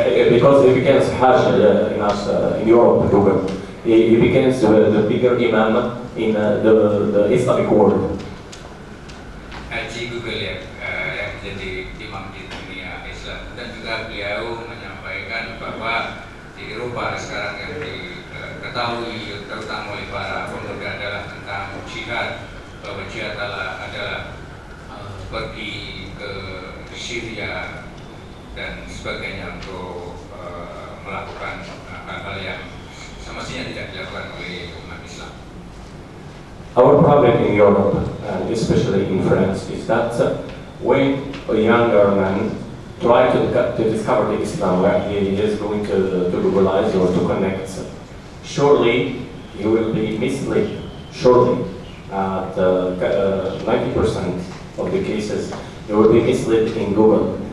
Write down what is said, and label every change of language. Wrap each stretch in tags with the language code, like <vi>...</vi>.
<en>Because he becomes Hajj in Europe, Google. He becomes the bigger imam in the Islamic world.</en> <id>Haji Google ya, yang menjadi imam di dunia Islam, dan juga beliau menyampaikan bahwa di Eropa sekarang yang diketahui terutama oleh para pemuda adalah tentang jihad, bahwa jihad adalah pergi ke Syria dan sebagainya untuk melakukan hal-hal yang semestinya tidak dilakukan oleh umat Islam.</id> <en>Our problem in Europe, and especially in France, is that when a younger man tries to discover the Islam, where he is going to globalize or to connect, surely he will be misled. Surely, at 90% of the cases, he will be misled in Google.</en>